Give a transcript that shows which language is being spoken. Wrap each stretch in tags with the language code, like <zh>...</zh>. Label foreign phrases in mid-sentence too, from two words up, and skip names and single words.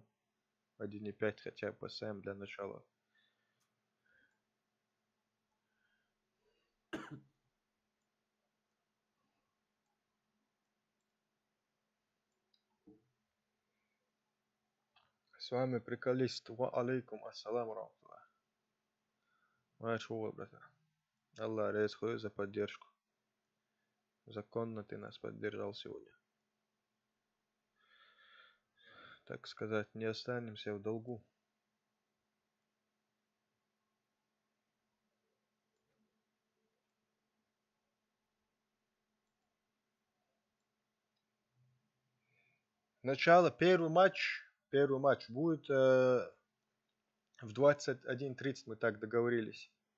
<ru>1.5 хотя бы поставим для начала. С вами приколист.</ru> <ar>وعليكم السلام رحمة الله.</ar> <ru>Маршуол, братан.</ru> <ce>Аллах резхуй</ce> <ru>за поддержку. Законно ты нас поддержал сегодня. Так сказать, не останемся в долгу. Начало, первый матч будет в 21:30, мы так договорились.</ru>